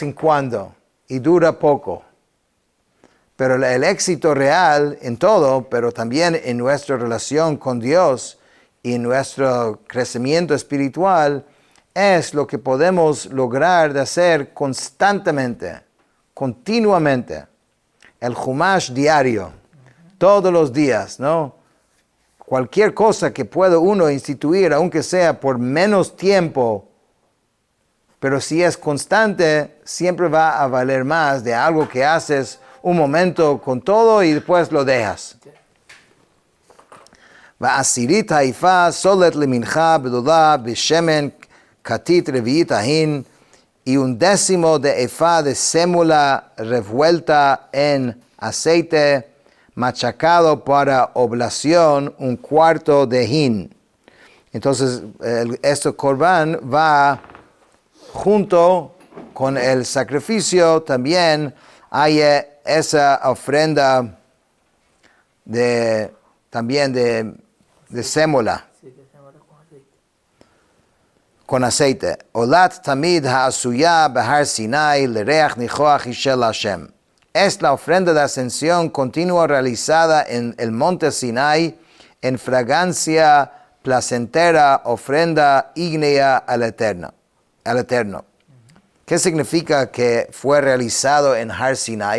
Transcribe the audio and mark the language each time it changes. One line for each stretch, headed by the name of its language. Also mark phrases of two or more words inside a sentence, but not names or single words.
Spanish: en cuando y dura poco, pero el éxito real en todo, pero también en nuestra relación con Dios y en nuestro crecimiento espiritual, es lo que podemos lograr de hacer constantemente, continuamente, el Humash diario, todos los días, ¿no? Cualquier cosa que pueda uno instituir, aunque sea por menos tiempo, pero si es constante, siempre va a valer más de algo que haces un momento con todo y después lo dejas.
Hebrew: ועשירית העיפה סולת למנחה בלולה בשמן כתית רביעית ההין,
Spanish: y 1/10 de efa de sémula revuelta en aceite, machacado para oblación 1/4 de hin. Entonces, este corbán va junto con el sacrificio, también hay esa ofrenda también de sémola. con aceite.
Hebrew: עולת תמיד העשיה בהר סיני לריח ניחח אשה להשם.
Spanish: Es la ofrenda de ascensión continua realizada en el monte Sinai en fragancia placentera, ofrenda ígnea al Eterno. ¿Qué significa que fue realizado en Har Sinai?